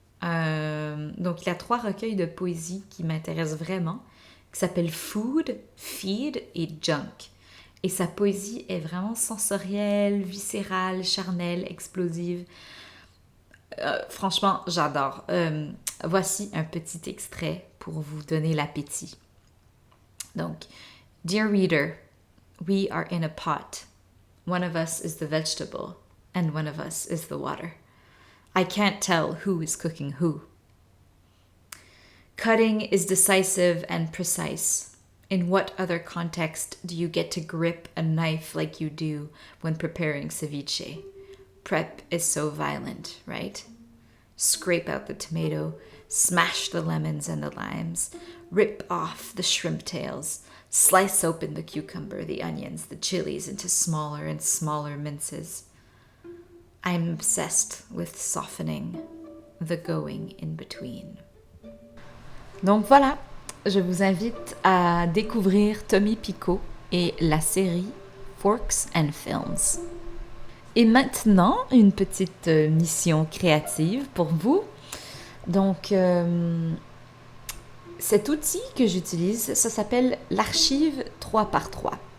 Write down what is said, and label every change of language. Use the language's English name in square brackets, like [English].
[French] Donc, il y a 3 recueils de poésie qui m'intéressent vraiment, qui s'appellent Food, Feed et Junk. Et sa poésie est vraiment sensorielle, viscérale, charnelle, explosive. Franchement, j'adore. Voici un petit extrait pour vous donner l'appétit. [English] Donc, Dear reader, we are in a pot. One of us is the vegetable, and one of us is the water. I can't tell who is cooking who. Cutting is decisive and precise. In what other context do you get to grip a knife like you do when preparing ceviche? Prep is so violent, right? Scrape out the tomato, smash the lemons and the limes, rip off the shrimp tails, slice open the cucumber, the onions, the chilies into smaller and smaller minces. I'm obsessed with softening, the going in between. [French] Donc voilà, je vous invite à découvrir Tommy Pico et la série Forks and Films. Et maintenant, une petite mission créative pour vous. Donc, cet outil que j'utilise, ça s'appelle l'archive 3x3.